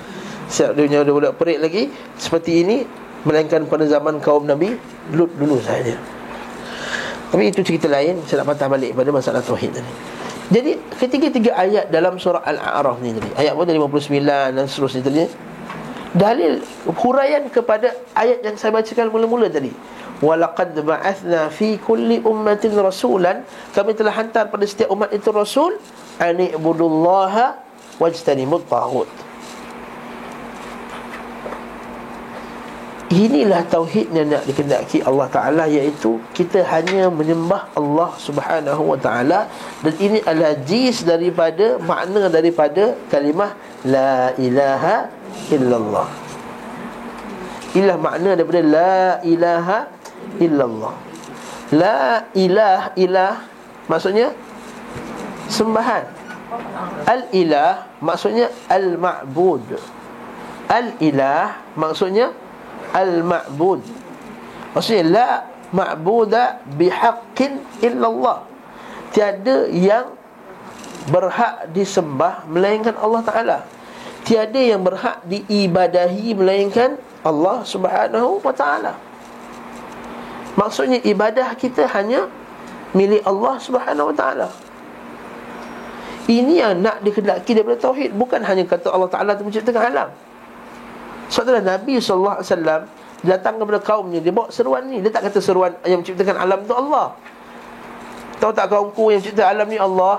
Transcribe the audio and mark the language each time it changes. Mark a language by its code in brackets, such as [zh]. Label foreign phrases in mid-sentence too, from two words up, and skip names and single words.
[ms] Siap dia boleh buat perit lagi seperti ini, melainkan pada zaman kaum Nabi Lut dulu saja. Tapi itu cerita lain. Saya nak patah balik pada masalah tauhid tadi. Jadi ketiga-tiga ayat dalam surah Al-A'raf ni tadi, ayat 59 dan seterusnya tadi, dalil huraian kepada ayat yang saya bacakan mula-mula tadi. [ar] ولقد بعثنا في كل أمة رسولا. [ms] Kami telah hantar pada setiap umat itu rasul. [ar] أن اعبدوا الله واجتنبوا الطاغوت. [ms] Inilah tauhid yang nak dikehendaki Allah Ta'ala, iaitu kita hanya menyembah Allah Subhanahu Wa Ta'ala. Dan ini adalah jis daripada makna daripada kalimah [ar] لا إله إلا الله. [ms] Inilah makna daripada [ar] لا إله إلا الله. لا إله [ms] maksudnya sembahan. Al-ilah maksudnya al-ma'bud. Al-ilah maksudnya al-ma'bud. [ar] Maksudnya لا معبود بحق إلا الله. [ms] Tiada yang berhak disembah melainkan Allah Ta'ala. Tiada yang berhak diibadahi melainkan Allah Subhanahu Wa Ta'ala. Maksudnya ibadah kita hanya milik Allah Subhanahu Wa Taala. Ini yang nak dikehendaki daripada tauhid. Bukan hanya kata Allah Ta'ala itu menciptakan alam. Sebab itulah Nabi SAW datang kepada kaumnya, dia bawa seruan ni. Dia tak kata seruan yang menciptakan alam tu Allah. Tahu tak kaumku yang menciptakan alam ni Allah?